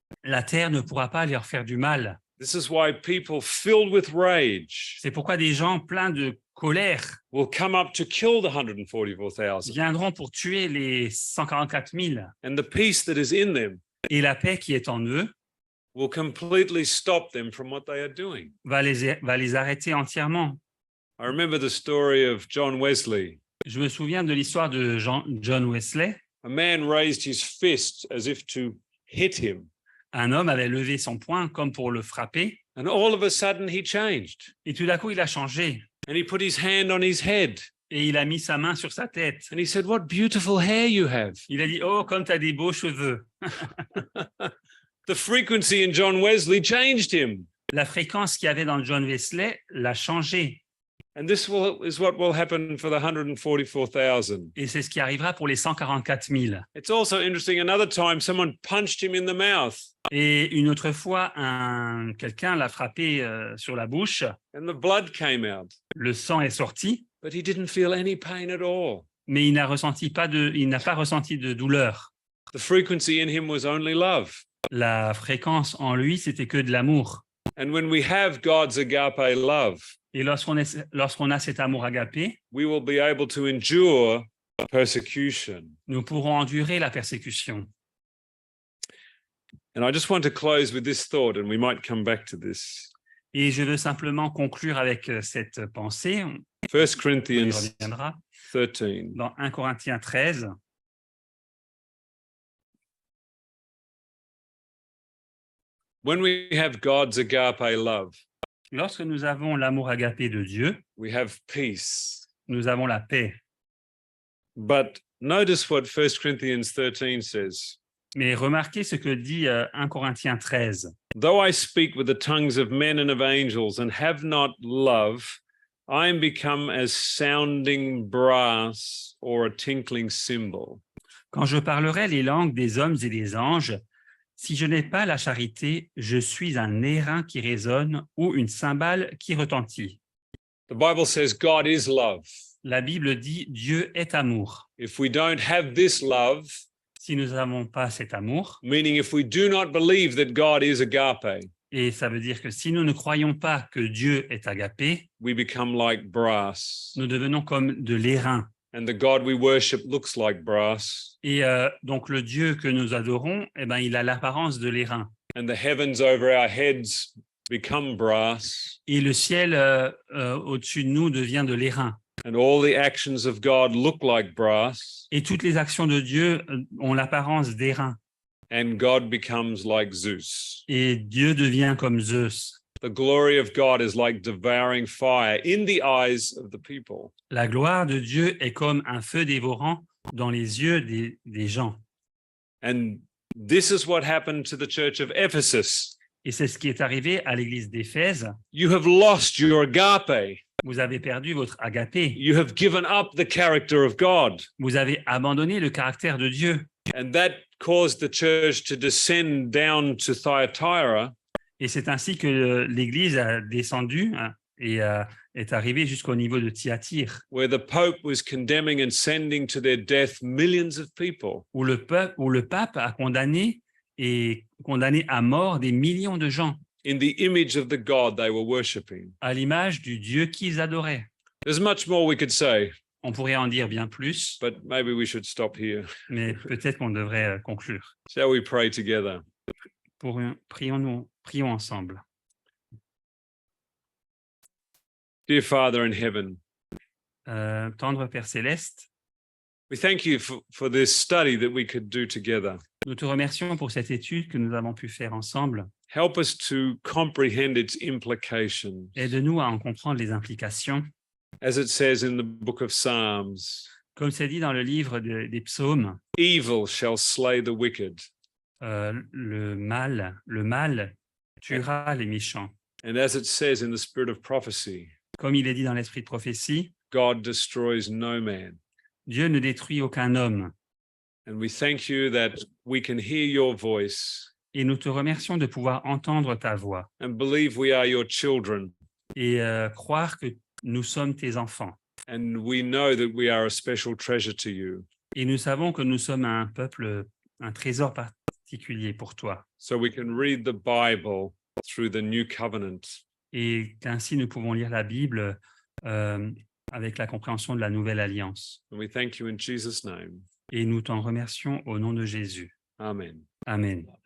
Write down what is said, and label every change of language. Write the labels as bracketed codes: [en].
[fr] La terre ne pourra pas leur faire du mal. [en] This is why people filled with rage [fr] C'est pourquoi des gens pleins de colère [en] will come up to kill the 144,000. [fr] viendront pour tuer les 144 000. [en] And the peace that is in them [fr] Et la paix qui est en eux [en] will completely stop them from what they are doing. [fr] va les arrêter entièrement. [en] I remember the story of John Wesley. [fr] Je me souviens de l'histoire de John Wesley. [en] A man raised his fist as if to hit him. [fr] Un homme avait levé son poing comme pour le frapper. [en] And all of a sudden he changed. [fr] Et tout d'un coup, il a changé. [en] And he put his hand on his head. [fr] Et il a mis sa main sur sa tête. [en] And he said, "What beautiful hair you have." [fr] Il a dit, oh, comme tu as des beaux cheveux. [en] The frequency in John Wesley changed him. [fr] La fréquence qu'il y avait dans John Wesley l'a changé. [en] And this is what will happen for the 144,000. [fr] Et c'est ce qui arrivera pour les 144 000. [en] It's also interesting, another time someone punched him in the mouth. [fr] Et une autre fois, quelqu'un l'a frappé sur la bouche. [en] And the blood came out. [fr] Le sang est sorti, [en] But he didn't feel any pain at all. [fr] mais il n'a pas ressenti de douleur. [en] The frequency in him was only love. [fr] La fréquence en lui, c'était que de l'amour. [en] And when we have God's agape love, [fr] Et lorsqu'on a cet amour agapé, [en] we will be able to endure persecution. [fr] nous pourrons endurer la persécution. [en] And I just want to close with this thought, and we might come back to this. [fr] Et je veux simplement conclure avec cette pensée. [en] 1 [fr] On y [en] Corinthians [fr] reviendra [en] 13. [fr] dans 1 Corinthiens 13. [en] When we have God's agape love, [fr] Lorsque nous avons l'amour agapé de Dieu, [en] we have peace. [fr] nous avons la paix. [en] But notice what 1 Corinthians 13 says. [fr] Mais remarquez ce que dit 1 Corinthiens 13. [en] Though I speak with the tongues of men and of angels and have not love, I am become as sounding brass or a tinkling cymbal. [fr] Quand je parlerai les langues des hommes et des anges, si je n'ai pas la charité, je suis un airain qui résonne ou une cymbale qui retentit. [en] The Bible says God is love. [fr] La Bible dit Dieu est amour. [en] If we don't have this love, [fr] Si nous n'avons pas cet amour, [en] meaning if we do not believe that God is agape, [fr] et ça veut dire que si nous ne croyons pas que Dieu est agapé, [en] we become like brass. [fr] nous devenons comme de l'airain. [en] And the God we worship looks like brass. [fr] Et donc le Dieu que nous adorons, eh ben, il a l'apparence de l'airain. [en] And the heavens over our heads become brass. [fr] Et le ciel au-dessus de nous devient de l'airain. [en] And all the actions of God look like brass. [fr] Et toutes les actions de Dieu ont l'apparence d'airain. [en] And God becomes like Zeus. [fr] Et Dieu devient comme Zeus. [en] The glory of God is like devouring fire in the eyes of the people. [fr] La gloire de Dieu est comme un feu dévorant dans les yeux des gens. [en] And this is what happened to the church of Ephesus. [fr] Et c'est ce qui est arrivé à l'église d'Éphèse. [en] You have lost your agape. [fr] Vous avez perdu votre agapé. [en] You have given up the character of God. [fr] Vous avez abandonné le caractère de Dieu. [en] And that caused the church to descend down to Thyatira. [fr] Et c'est ainsi que l'Église a descendu et est arrivée jusqu'au niveau de Thyatire, [en] Where the Pope was condemning and sending to their death millions of people. [fr] où le pape a condamné à mort des millions de gens [en] In the image of the God they were worshipping. [fr] à l'image du Dieu qu'ils adoraient. [en] There's much more we could say, [fr] On pourrait en dire bien plus, [en] but maybe we should stop here. [fr] mais peut-être qu'on devrait conclure. [en] Shall we pray together? [fr] Prions ensemble. [en] Dear Father in heaven, [fr] Tendre Père Céleste, [en] we thank you for this study that we could do together. [fr] nous te remercions pour cette étude que nous avons pu faire ensemble. [en] Help us to comprehend its implications. [fr] Aide-nous à en comprendre les implications. [en] As it says in the book of Psalms, [fr] Comme c'est dit dans le livre des psaumes, [en] evil shall slay the wicked, [fr] le mal tuera les méchants. [en] and as it says in the spirit of prophecy, [fr] Comme il est dit dans l'esprit de prophétie, [en] God destroys no man. [fr] Dieu ne détruit aucun homme. [en] And we thank you that we can hear your voice [fr] Et nous te remercions de pouvoir entendre ta voix [en] and believe we are your children. [fr] et croire que nous sommes tes enfants. [en] And we know that we are a special treasure to you. [fr] Et nous savons que nous sommes un peuple, un trésor particulier pour toi. [en] So we can read the Bible through the new covenant. [fr] Et qu'ainsi nous pouvons lire la Bible avec la compréhension de la nouvelle alliance. [en] And we thank you in Jesus' name. [fr] Et nous t'en remercions au nom de Jésus. [en] Amen. [fr] Amen.